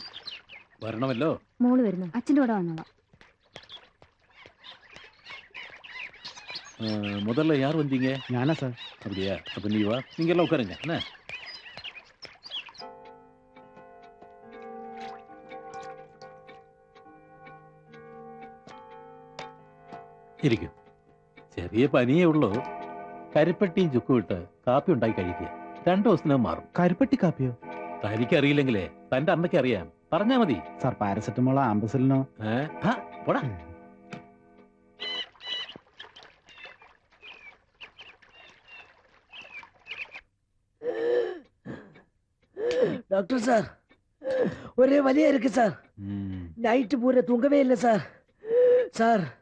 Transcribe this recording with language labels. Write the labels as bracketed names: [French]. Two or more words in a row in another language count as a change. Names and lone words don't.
[Malayalam] വരണമല്ലോ. മോള് വരുന്നു. അച്ഛൻ്റെ കൂടെ വന്നോളാം. [Tamil] முதல்ல யார் வந்தீங்க? ஞானா சார். அப்படியா? அப்ப நீ வா, நீங்க எல்லாம் உட்காருங்க. என்ன? [Malayalam] ഇരിക്കും. ചെറിയ പനിയേ ഉള്ളൂ. കരിപ്പട്ടിയും ചുക്കും ഇട്ട് കാപ്പി ഉണ്ടാക്കി കഴിക്കുക. 2 ദിവസത്തിനകം മാറും. കരിപ്പെട്ടി കാപ്പിയോ? തനിക്കറിയില്ലെങ്കിലേ തന്റെ അമ്മയ്ക്ക് അറിയാം. പറഞ്ഞാ മതി. സാർ പാരസെറ്റമോളോ ആംബസിലിനോ? പോടാ. [English] doctor sir [Tamil] ஒரே வலியா இருக்கு சார். நைட்டு பூரா தூங்கவே இல்லை சார். சார்